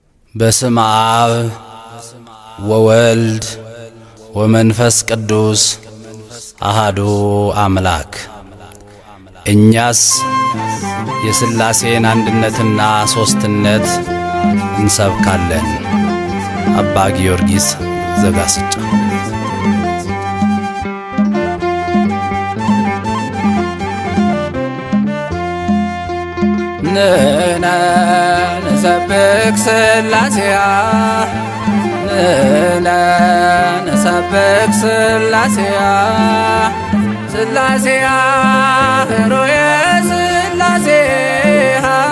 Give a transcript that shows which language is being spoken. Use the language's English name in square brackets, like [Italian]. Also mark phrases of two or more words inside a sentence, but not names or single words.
[Geez] በስመ አብ ወወልድ ወመንፈስ ቅዱስ አሃዱ አምላክ። [Amharic] እኛስ የሥላሴን አንድነትና ሦስትነት እንሰብካለን። [Geez] አባ ጊዮርጊስ ዘጋስጫ። ንሕነ ንሰብክ ሥላሴያ ንሕነ ንሰብክ ሥላሴያ ሥላሴያ ኅሩየ ሥላሴያ